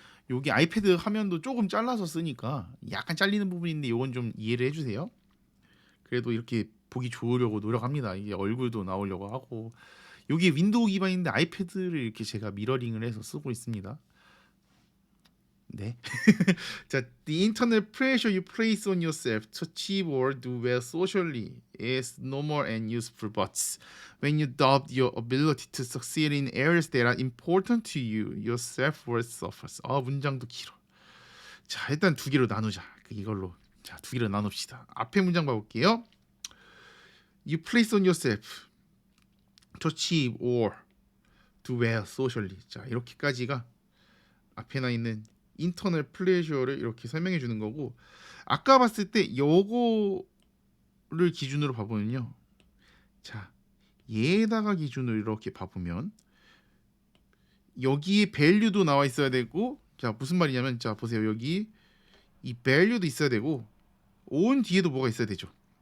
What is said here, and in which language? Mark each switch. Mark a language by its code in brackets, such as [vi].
[ko] 여기 아이패드 화면도 조금 잘라서 쓰니까 약간 잘리는 부분인데 요건 좀 이해를 해주세요. 그래도 이렇게 보기 좋으려고 노력합니다. 이게 얼굴도 나오려고 하고 여기 윈도우 기반인데 아이패드를 이렇게 제가 미러링을 해서 쓰고 있습니다. 네. [en] 자, the internal pressure you place on yourself to achieve or do well socially is normal and useful, but when you doubt your ability to succeed in areas that are important to you, your self-worth suffers. [ko] 문장도 길어. 자, 일단 두 개로 나누자. 이걸로. 자, 두 개로 나눕시다. 앞에 문장 봐볼게요. [en] You place on yourself to achieve or do well socially. [ko] 자, 이렇게까지가 앞에 나 있는 인터널 플레저를 이렇게 설명해 주는 거고, 아까 봤을 때 요거를 기준으로 봐보면요, 자 얘에다가 기준으로 이렇게 봐보면 여기에 value도 나와 있어야 되고, 자 무슨 말이냐면 자 보세요, 여기 이 value도 있어야 되고 on 뒤에도 뭐가 있어야 되죠.